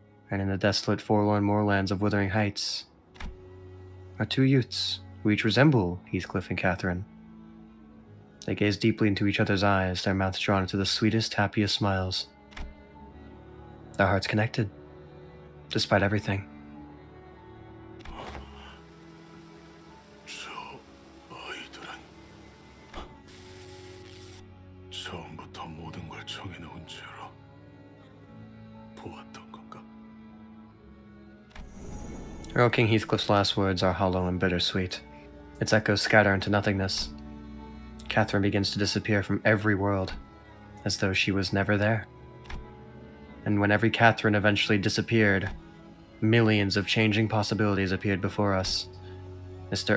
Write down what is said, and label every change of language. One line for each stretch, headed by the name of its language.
English: And in the desolate forlorn moorlands of Wuthering Heights are 2 youths who each resemble Heathcliff and Catherine. They gaze deeply into each other's eyes, their mouths drawn into the sweetest, happiest smiles. Their hearts connected, despite everything.
Korean: 저 아이들은 처음부터 모든 걸 정해놓은 채로 보았던 건가?
English: Earl King Heathcliff's last words are hollow and bittersweet. Its echoes scatter into nothingness. Catherine begins to disappear from every world, as though she was never there. And when every Catherine eventually disappeared, millions of changing possibilities appeared before us. Mr.